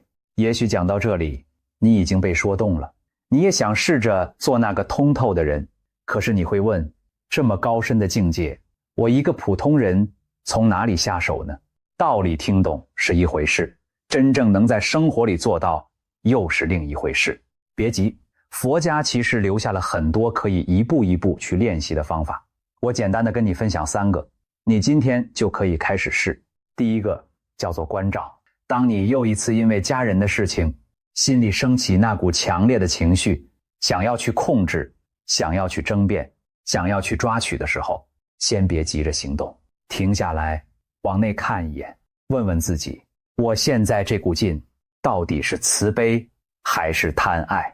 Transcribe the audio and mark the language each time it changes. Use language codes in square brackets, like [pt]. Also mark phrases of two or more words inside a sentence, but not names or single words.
[zh] 也許講到這裡，你已經被說動了，你也想試着做那個通透的人，可是你會問，這麼高深的境界，我一個普通人從哪裡下手呢？道理聽懂是一回事，真正能在生活裡做到又是另一回事。別急，佛家其實留下了很多可以一步一步去練習的方法，我簡單的跟你分享3個，你今天就可以開始試。第一個叫做關照。當你又一次因為家人的事情，心裡升起那股強烈的情緒，想要去控制，想要去爭辯，想要去抓取的時候，先別急着行動，停下來，往內看一眼，問問自己，我現在這股勁到底是慈悲還是貪愛？